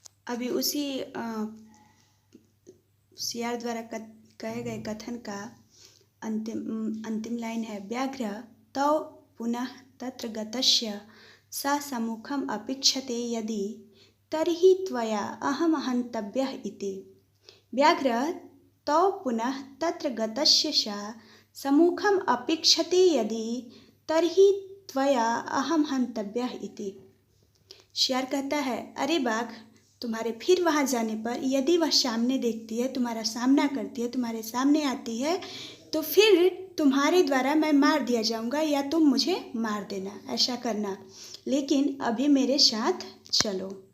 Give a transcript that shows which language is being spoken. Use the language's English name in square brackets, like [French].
[Hindi] अभी उसी सियार द्वारा कहे गए कथन का अंतिम लाइन है [Sanskrit] व्याघ्र तौ पुनः तत्र गतस्य सा सम्मुखम अपेक्षते यदि तर्हि त्वया अहम हन्तव्यः इति। व्याघ्र तौ पुनः तत्र गतस्य सा सम्मुखम अपेक्षते यदि तर्हि त्वया अहम हन्तव्यः इति। [Hindi] शेर कहता है अरे बाघ, तुम्हारे फिर वहाँ जाने पर यदि वह सामने देखती है, तुम्हारा सामना करती है, तुम्हारे सामने आती है, तो फिर तुम्हारे द्वारा मैं मार दिया जाऊंगा या तुम मुझे मार देना, ऐसा करना, लेकिन अभी मेरे साथ चलो।